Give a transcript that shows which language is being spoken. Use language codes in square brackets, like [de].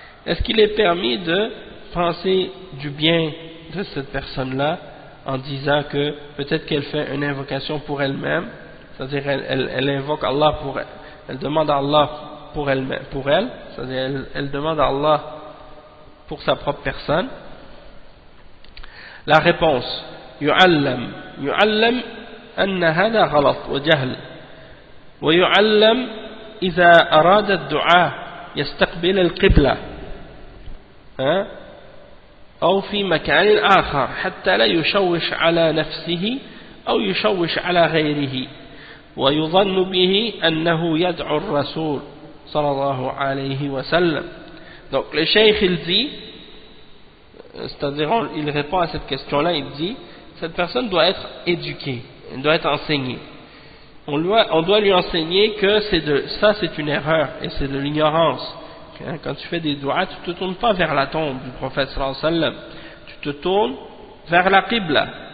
[fr] Est-ce qu'il est permis de penser du bien de cette personne-là en disant que peut-être qu'elle fait une invocation pour elle-même, c'est-à-dire elle invoque Allah pour elle, elle demande à Allah pour elle, c'est-à-dire elle demande à Allah pour sa propre personne? La réponse [ar] يعلم أن هذا غلط وجهل ويعلم إذا أراد الدعاء يستقبل القبلة أو في مكان آخر حتى لا يشوش على نفسه أو يشوش على غيره ويظن به أنه يدعو الرسول صلى الله عليه وسلم. [fr] Donc le cheikh il dit, c'est-à-dire il répond à cette question-là, il dit cette personne doit être éduquée, elle doit être enseignée. On doit lui enseigner que ça c'est une erreur et c'est de l'ignorance. Quand tu fais des du'as, tu ne te tournes pas vers la tombe du prophète sallallahu alayhi wa sallam, tu te tournes vers la qibla.